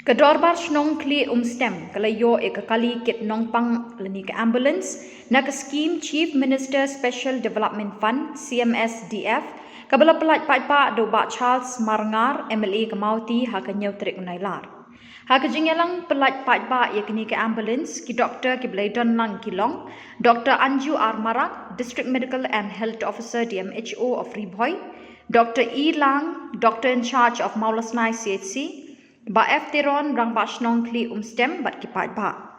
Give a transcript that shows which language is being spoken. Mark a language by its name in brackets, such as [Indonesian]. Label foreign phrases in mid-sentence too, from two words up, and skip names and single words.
[Khasi] Kedorbar Shnong Khlieh-Umstem kalayo kali kit nong pang lani ke ambulance na ke scheme Chief Minister Special Development Fund CMSDF kabala pelat pa do ba Charles Marngar MLA Kamauti ha kenyau trik unailar. Ha kejingelang pelat pa yakni ke ambulance ki Dr. Kiblaidon Lang Kilong, Dr. Anju R. [English] Marak, District Medical and Health Officer DMHO of Riboy, Dr. E. Lang, Doctor in charge of Maulasnai CHC, [Khasi] ba F Teron rang ba Shnong Khlieh-Umstem bat kipat ba.